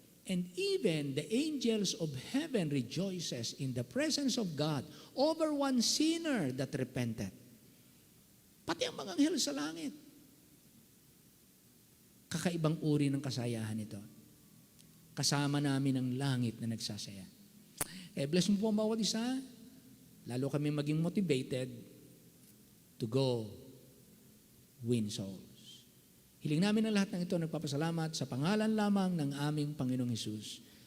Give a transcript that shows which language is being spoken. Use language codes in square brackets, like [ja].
[en] And even the angels of heaven rejoices in the presence of God over one sinner that repented. [tl] Pati ang mga anghel sa langit. Kakaibang uri ng kasayahan ito. Kasama namin ang langit na nagsasaya. Bless mo po ang bawat isa. Lalo kami maging [en] motivated to go win souls. [tl] Hiling namin ang lahat ng ito, nagpapasalamat sa pangalan lamang ng aming Panginoong Hesus.